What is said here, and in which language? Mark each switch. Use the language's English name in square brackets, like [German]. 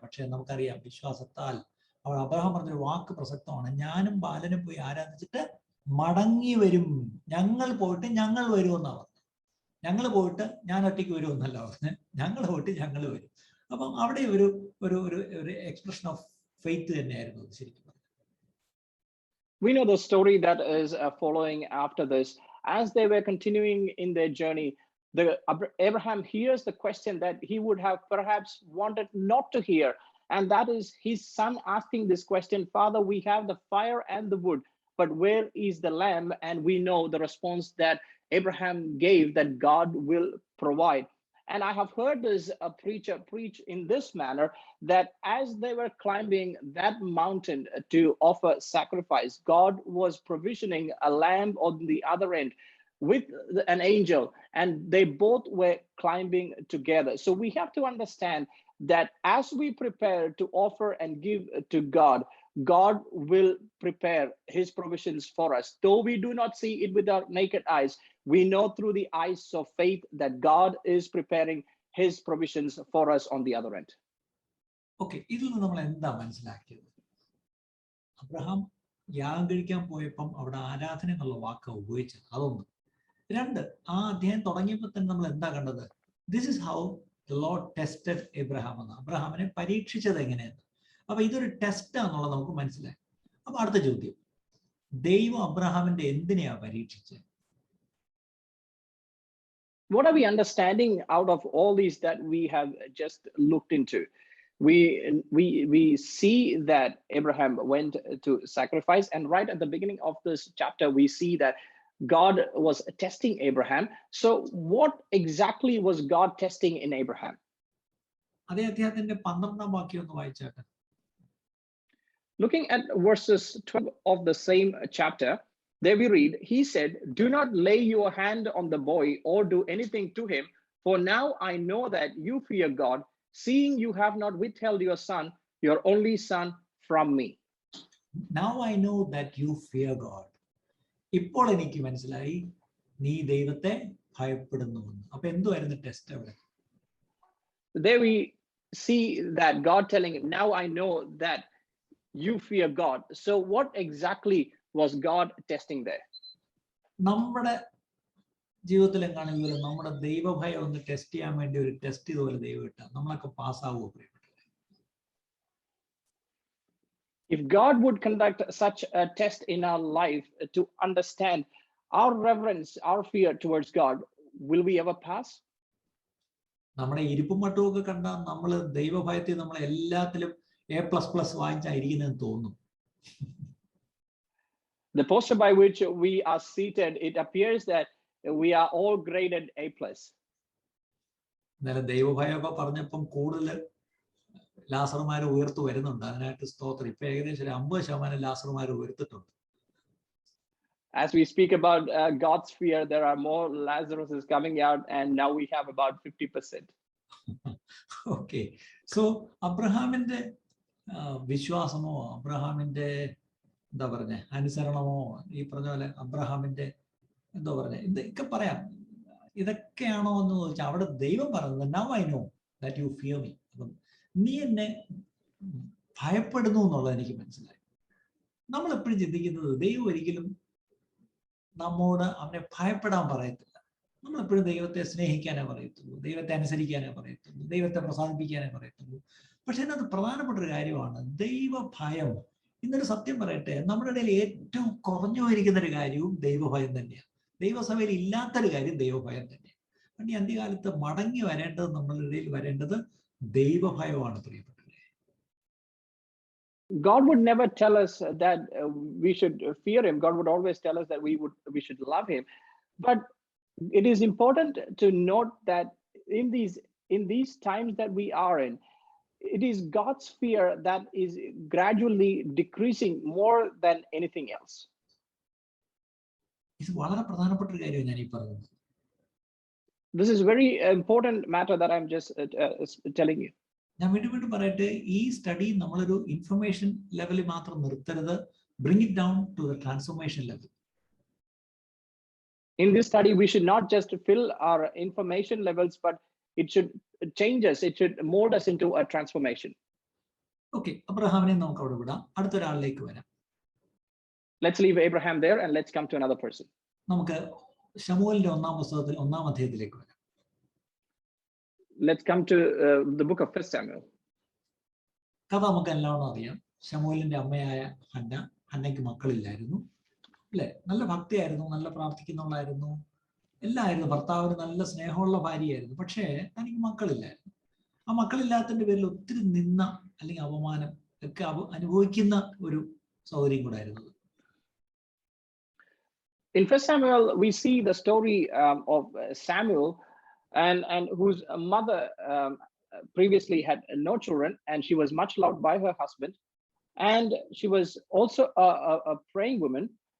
[Malayalam] പക്ഷെ നമുക്കറിയാം വിശ്വാസത്താൽ. അവിടെ അബ്രഹാം പറഞ്ഞൊരു വാക്ക് പ്രസക്തമാണ്, ഞാനും ബാലനും പോയി ആരാധിച്ചിട്ട് മടങ്ങി വരും. ഞങ്ങൾ പോയിട്ട് ഞങ്ങൾ വരുമെന്നാണ് പറഞ്ഞത്. ഞങ്ങൾ പോയിട്ട് ഞാൻ ഒറ്റയ്ക്ക് വരുമെന്നല്ല പറഞ്ഞത്, ഞങ്ങൾ പോയിട്ട് ഞങ്ങൾ വരും. അപ്പം അവിടെ ഒരു ഒരു ഒരു [English] expression of faith [Malayalam] തന്നെയായിരുന്നു ശരിക്കും. [English] We know the story that is following after this. As they were continuing in their journey, Abraham hears the question that he would have perhaps wanted not to hear, and that is his son asking this question, Father, we have the fire and the wood, but where is the lamb? And we know the response that Abraham gave, that God will provide. And I have heard this preacher preach in this manner, that as they were climbing that mountain to offer sacrifice, God was provisioning a lamb on the other end with an angel, and they both were climbing together. So we have to understand that as we prepare to offer and give to God, God will prepare his provisions for us. Though we do not see it with our naked eyes, we know through the eyes of faith that God is preparing his provisions for us on the other end. [Malayalam] Okay, ഇതിൽ നിന്ന് നമ്മൾ എന്താ മനസ്സിലാക്കിയത്? Abraham യാഗം കഴിക്കാൻ പോയപ്പം അവിടെ ആരാധന എന്നുള്ള വാക്ക് ഉപയോഗിച്ചത് അതൊന്ന്. രണ്ട്, ആ അധ്യായം തുടങ്ങിയപ്പോൾ തന്നെ നമ്മൾ എന്താ കണ്ടത്? [English] this is how the lord tested Abraham [Malayalam] എന്ന്. അബ്രഹാമിനെ പരീക്ഷിച്ചത് എങ്ങനെയെന്ന്. അപ്പൊ ഇതൊരു ടെസ്റ്റ് ആണെന്നുള്ളത് നമുക്ക് മനസ്സിലായി. അപ്പൊ അടുത്ത ചോദ്യം, ദൈവം അബ്രഹാമിന്റെ എന്തിനെയാ പരീക്ഷിച്ചത്? [English] What are we understanding out of all these that we have just looked into? We see that Abraham went to sacrifice, and right at the beginning of this chapter we see that God was testing Abraham. So what exactly was God testing in Abraham? [Malayalam] അതേ അധ്യായത്തിന്റെ 12ാം വാക്യം ഒന്ന് വായിച്ചാട്ടെ. [English] Looking at verses 12 of the same chapter, there we read, he said, do not lay your hand on the boy or do anything to him, for now I know that you fear God, seeing you have not withheld your son, your only son, from me. Now I know that you fear God. [Malayalam] ഇപ്പോൾ എനിക്ക് മനസ്സിലായി നീ ദൈവത്തെ ഭയപ്പെടുന്നുവെന്ന്. അപ്പൊ എന്തുവായിരുന്നു test അവിടെ? [English] There we see that God telling him, now I know that you fear God. So what exactly was God testing there? [Malayalam] നമ്മുടെ ജീവിതത്തിൽ എങ്ങാണെങ്കിലും നമ്മുടെ ദൈവഭയം ഒന്ന് ടെസ്റ്റ് ചെയ്യാൻ വേണ്ടി ഒരു ടെസ്റ്റ് ഇതുപോലെ ദൈവം ഇട്ടാൽ നമ്മളൊക്കെ പാസ്സാവുമോ? [English] If God would conduct such a test in our life to understand our reverence, our fear towards God, will we ever pass? [Malayalam] നമ്മുടെ ഇരിപ്പും മട്ടും ഒക്കെ കണ്ടാൽ നമ്മൾ ദൈവഭയത്തിൽ നമ്മൾ എല്ലാത്തിലും A++ വാങ്ങിച്ചായിരിക്കുന്നതെന്ന് തോന്നും. [English] The posture by which we are seated, it appears that we are all graded A+. [Malayalam] എന്നാലും ദൈവഭയമൊക്കെ പറഞ്ഞപ്പം കൂടുതൽ ലാസർമാരെ ഉയർത്തു വരുന്നുണ്ട്. അതിനായിട്ട് സ്തോത്രം. ഇപ്പൊ ഏകദേശം ഒരു 50% ലാസർമാരെ ഉയർത്തിട്ടുണ്ട്. [English] As we speak about God's fear, there are more Lazaruses coming out, and now we have about 50%. Okay. [Malayalam] So അബ്രഹാമിന്റെ വിശ്വാസമോ അബ്രഹാമിന്റെ എന്താ പറഞ്ഞ അനുസരണമോ ഈ പറഞ്ഞ പോലെ അബ്രഹാമിന്റെ എന്താ പറഞ്ഞ ഇതൊക്കെ പറയാം. ഇതൊക്കെയാണോ എന്ന് ചോദിച്ചാൽ അവിടെ ദൈവം പറയുന്നത് [English] Now I know that you fear me. [Malayalam] അപ്പം നീ എന്നെ ഭയപ്പെടുന്നു എന്നുള്ളത് എനിക്ക് മനസ്സിലായി. നമ്മൾ എപ്പോഴും ചിന്തിക്കുന്നത് ദൈവം ഒരിക്കലും നമ്മോട് അവനെ ഭയപ്പെടാൻ പറയത്തില്ല. നമ്മളെപ്പോഴും ദൈവത്തെ സ്നേഹിക്കാനേ പറയത്തുള്ളൂ, ദൈവത്തെ അനുസരിക്കാനേ പറയത്തുള്ളൂ, ദൈവത്തെ പ്രസാദിപ്പിക്കാനേ പറയത്തുള്ളൂ. പക്ഷെ അതിനകത്ത് പ്രധാനപ്പെട്ട ഒരു കാര്യമാണ് ദൈവഭയം. ഇന്നൊരു സത്യം പറയട്ടെ, നമ്മുടെ ഇടയിൽ ഏറ്റവും കുറഞ്ഞു വരിക്കുന്ന ഒരു കാര്യവും ദൈവഭയം തന്നെയാണ്. ദൈവസഭയിൽ ഇല്ലാത്തൊരു കാര്യം ദൈവഭയം തന്നെയാണ്. അതുകൊണ്ട് ഈ അന്ത്യകാലത്ത് മടങ്ങി വരേണ്ടത്, നമ്മളുടെ ഇടയിൽ വരേണ്ടത് ദൈവഭയമാണ് പ്രിയപ്പെട്ടവരെ. [English] God would never tell us that we should fear him. God would always tell us that we should love him. But it is important to note that in these times that we are in, it is God's fear that is gradually decreasing more than anything else. [Malayalam] ഇത് വളരെ പ്രധാനപ്പെട്ട ഒരു കാര്യമാണ് ഞാൻ ഈ പറഞ്ഞത്. [English] This is very important matter that I'm just telling you. [Malayalam] ഞാൻ വീണ്ടും പറയട്ടെ, ഈ സ്റ്റഡി നമ്മളൊരു ഇൻഫർമേഷൻ ലെവലിൽ മാത്രം നിർത്തരുത്. [English] Bring it down to the transformation level. In this study, we should not just fill our information levels, but it should change us. It should mold us into a transformation. [Malayalam] Okay, അബ്രഹാമിനെ നമുക്ക് അവിടെ വിടാം. അടുത്തൊരാളിലേക്ക് വരാം. [English] Let's leave Abraham there and let's come to another person. [Malayalam] നമുക്ക് ശമൂവേലിന്റെ ഒന്നാം പുസ്തകത്തിൽ 1-ാം അധ്യായത്തിലേക്ക് വരാം. [English] Let's come to the book of Ps Samuel. [Malayalam] കഥ നമുക്ക് എല്ലാവരും അറിയാം. ശമൂവേലിന്റെ അമ്മയായ ഹന്നയ്ക്ക് മക്കളില്ലായിരുന്നു, അല്ലെ? നല്ല ഭക്തിയായിരുന്നു, നല്ല പ്രാർത്ഥിക്കുന്നവളായിരുന്നു, എല്ലായിരുന്നു. ഭർത്താവിന് നല്ല സ്നേഹമുള്ള ഭാര്യയായിരുന്നു. പക്ഷേ തനിക്ക് മക്കളില്ലായിരുന്നു. ആ മക്കളില്ലാത്തതിന്റെ പേരിൽ ഒത്തിരി നിന്ന അല്ലെങ്കിൽ അപമാനം ഒക്കെ അനുഭവിക്കുന്ന ഒരു സൗകര്യം കൂടെ ആയിരുന്നു. [English] In 1 Samuel, we see the story of Samuel, and whose mother previously had no children, and she was much loved by her husband, and she was also a praying woman.